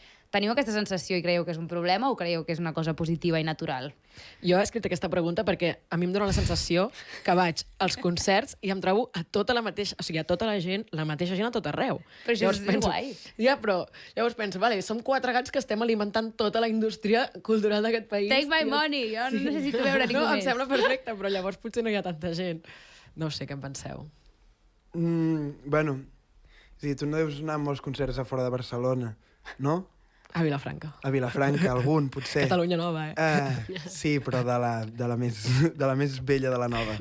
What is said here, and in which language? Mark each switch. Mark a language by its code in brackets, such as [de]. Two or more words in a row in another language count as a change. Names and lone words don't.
[ca] Teniu aquesta sensació i creieu que és un problema o creieu que és una cosa positiva i natural? Jo he escrit aquesta pregunta perquè a mi em dóna la sensació que vaig als concerts i em trobo a tota la mateixa, o sigui, a tota la gent, la mateixa gent a tot arreu. Però això és guai. Ja, però llavors penso, vale, som 4 gats que estem alimentant tota la indústria cultural d'aquest país. [en] Take my money, [ca] jo no necessito veure ningú no, més. em sembla perfecte, però llavors potser no hi ha tanta gent. No ho sé, què en penseu? Bueno, és a dir, tu no deus anar a molts concerts a fora de Barcelona, no? A Vilafranca. A Vilafranca, algun, potser. Catalunya Nova, Sí, però de la més vella de la nova.